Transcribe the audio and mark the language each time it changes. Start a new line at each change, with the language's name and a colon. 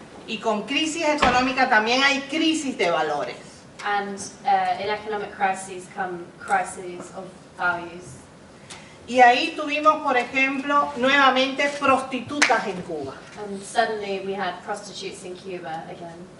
Spanish: Y con crisis económica también hay crisis de valores.
English: and in economic crises come crises of values.
Spanish: Y ahí tuvimos, por ejemplo, nuevamente prostitutas en Cuba.
English: And suddenly we had prostitutes in Cuba again,